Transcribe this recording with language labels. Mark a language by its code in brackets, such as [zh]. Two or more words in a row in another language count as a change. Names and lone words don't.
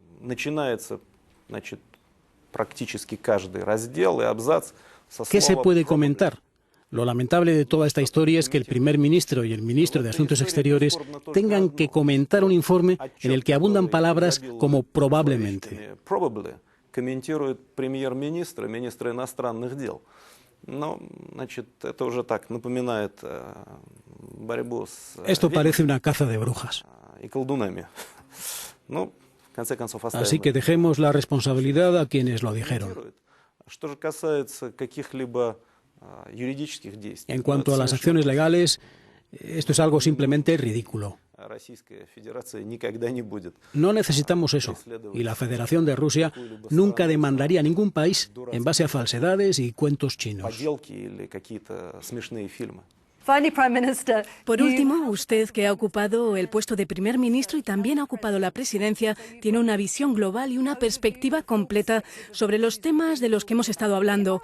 [es] ¿Qué se puede comentar? Lo lamentable de toda esta historia es que el primer ministro y el ministro de Asuntos Exteriores tengan que comentar un informe en el que abundan palabras como probablemente. [ru] Комментирует премьер-министр и министр иностранных дел. Но, значит, это уже так напоминает борьбу с... [es] Esto parece una caza de brujas. [ru] ...и колдунами. Ну, в конце концов, оставим... [es] Así que dejemos la responsabilidad a quienes lo dijeron. [ru] Что же касается каких-либо юридических действий... [es] En cuanto a las acciones legales, esto es algo simplemente ridículo. No necesitamos eso, y la Federación de Rusia nunca demandaría a ningún país en base a falsedades y cuentos chinos. Por último, usted, que ha ocupado el puesto de primer ministro y también ha ocupado la presidencia, tiene una visión global y una perspectiva completa sobre los temas de los que hemos estado hablando.